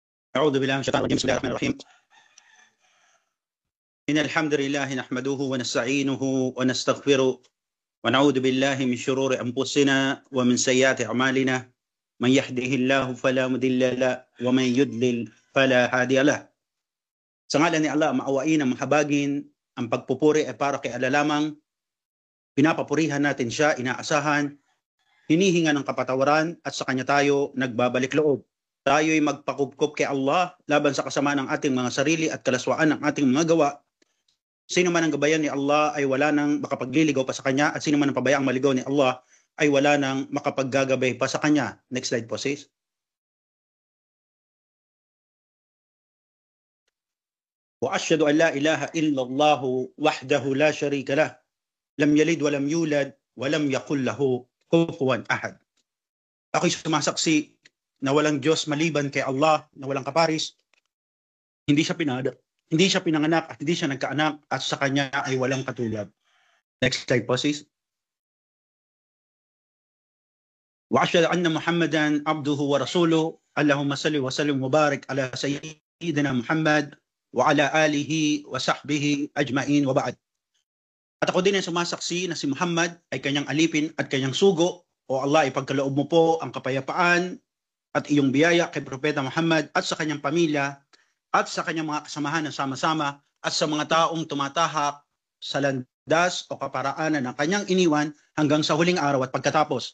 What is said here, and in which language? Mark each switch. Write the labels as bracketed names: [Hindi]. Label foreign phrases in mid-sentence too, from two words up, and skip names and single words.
[Arabic] أعوذ بالله من الشيطان الرجيم بسم الله الرحمن الرحيم إن الحمد لله نحمده ونستعينه ونستغفره ونعوذ بالله من شرور أنفسنا ومن سيئات أعمالنا من يهده الله فلا مضل له ومن يضلل فلا هادي له. [Filipino] Sa ngalan ni Allah, maawain ang mahabagin, ang pagpupuri ay para kay Allah lamang. Pinapapurihan natin siya, inaasahan, hinihinga ng kapatawaran at sa kanya tayo nagbabalik loob. Tayo'y magpakupkup kay Allah laban sa kasamaan ng ating mga sarili at kalaswaan ng ating mga gawa. Sino man ang gabayan ni Allah ay wala nang makapagliligaw pa sa kanya, at sino man ang pabayaang maligaw ni Allah ay wala nang makapaggagabay pa sa kanya. [English] Next slide po, sis. [Arabic] وأشهد أن لا إله إلا الله وحده لا شريك له لم يلد ولم يولد ولم يكن له كفوا أحد. [Filipino] Ako'y sumasaksi na walang Diyos maliban kay Allah, na walang kaparis, hindi siya pinanganak at hindi siya nagkaanak, at sa kanya ay walang katulad. [English] Next slide po, sis. [Arabic] وأشهد أن محمدا عبده ورسوله. اللهم صل وسلم وبارك على سيدنا محمد وعلى آله وصحبه أجمعين وبعد. [Filipino] At ako din ay sumasaksi na si Muhammad ay kanyang alipin at kanyang sugo. O Allah, ipagkaloob mo po ang kapayapaan at iyong biyaya kay Propeta Muhammad at sa kanyang pamilya at sa kanyang mga kasamahan na sama-sama at sa mga taong tumatahak sa landas o kaparaanan ng kanyang iniwan hanggang sa huling araw at pagkatapos.